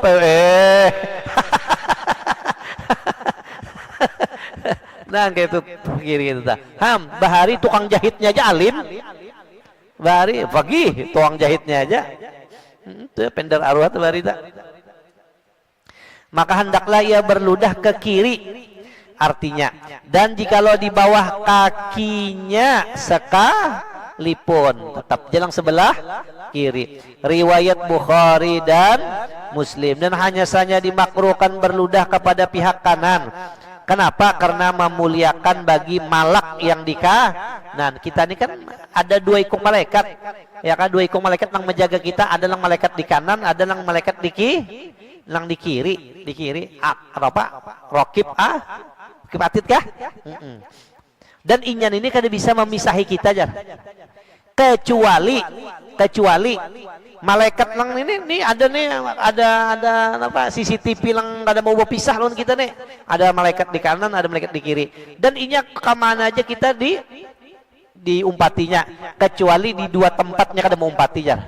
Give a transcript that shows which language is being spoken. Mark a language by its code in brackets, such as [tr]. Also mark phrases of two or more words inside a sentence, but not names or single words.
[id] Nah gitu kiri gitu dah. [bjn] Bahari tukang jahitnya aja alim. Bahari pagi tukang jahitnya aja. Itu pender arwah tuh bahari dah. [id] Maka hendaklah ia berludah ke kiri, artinya. Dan jikalau di bawah kakinya lipun, tetap jalan sebelah kiri. Riwayat Bukhari dan Muslim. Dan hanya saja dimakruhkan berludah kepada pihak kanan. Kenapa? Karena memuliakan bagi malak yang di kanan. Kita ini kan ada 2 ekor malaikat, ya kan, 2 ekor malaikat yang menjaga kita. Ada yang malaikat di kanan, ada yang malaikat di kiri, di kiri. Apa? Rokib atid kah? [bjn] Dan inyan ini kada bisa memisahi kita jar. Kecuali malaikat lang ini ada apa CCTV lang kada mau berpisah lawan kita nih. Ada malaikat di kanan, ada malaikat di kiri. Dan inya kemana aja kita diumpatinya, kecuali di 2 tempatnya kada mau umpati jar.